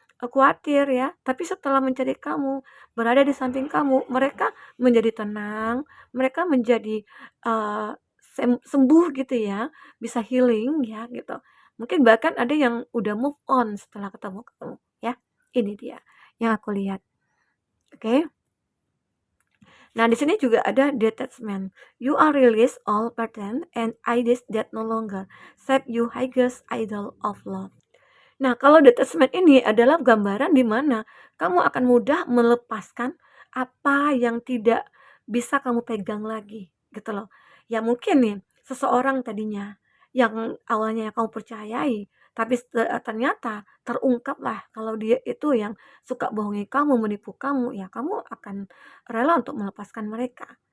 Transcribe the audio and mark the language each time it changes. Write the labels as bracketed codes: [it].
[id] khawatir ya, tapi setelah mencari kamu, berada di samping kamu, mereka menjadi tenang, mereka menjadi, eee, sembuh gitu ya, bisa healing ya gitu. Mungkin bahkan ada yang udah move on setelah ketemu kamu ya. Ini dia yang aku lihat, oke. Nah, di sini juga ada detachment. [en] You are release all burden and ideas that no longer serve you highest idol of love. [id] Nah, kalau detachment ini adalah gambaran di mana kamu akan mudah melepaskan apa yang tidak bisa kamu pegang lagi, gitu loh. Ya mungkin nih, seseorang tadinya yang awalnya kamu percayai, tapi ternyata terungkaplah kalau dia itu yang suka bohongi kamu, menipu kamu, ya kamu akan rela untuk melepaskan mereka.